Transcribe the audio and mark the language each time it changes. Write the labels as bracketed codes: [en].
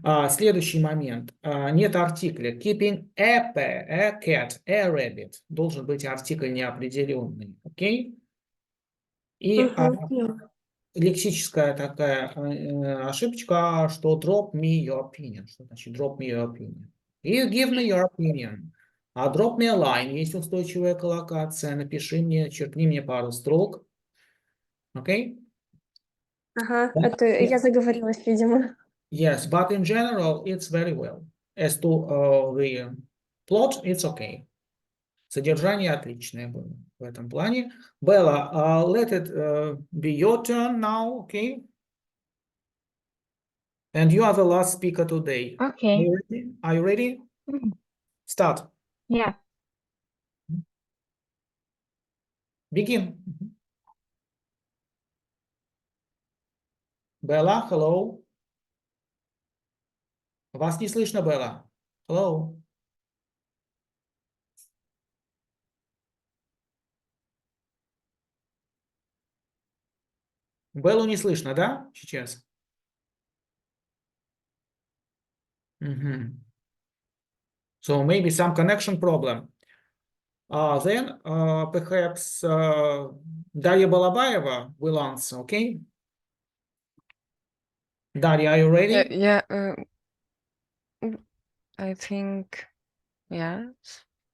[ru] Следующий момент. Нет артикля. [en] Keeping a cat, a rabbit. [ru] Должен быть артикль неопределенный. Окей? И лексическая такая ошибочка, что [en] drop me your opinion. [ru] Что значит [en] drop me your opinion? You give me your opinion. [ru] А [en] drop me a line. [ru] Есть устойчивая коллокация. Напиши мне, черкни мне пару строк. Окей? Это я заговорилась, видимо. [en] Yes, but in general, it's very well. As to the plot, it's okay. [ru] Содержание отличное было в этом плане. [en] Bella, let it be your turn now, okay? And you are the last speaker today. Okay. Are you ready? Mhm. Start. Yeah. Begin. Bella, hello. [ru] Вас не слышно, Bella. [en] Hello. [ru] Беллу не слышно, да, сейчас? [en] So maybe some connection problem. Then perhaps Daria Balabayeva will answer, okay? Daria, are you ready? Yeah, I think yes.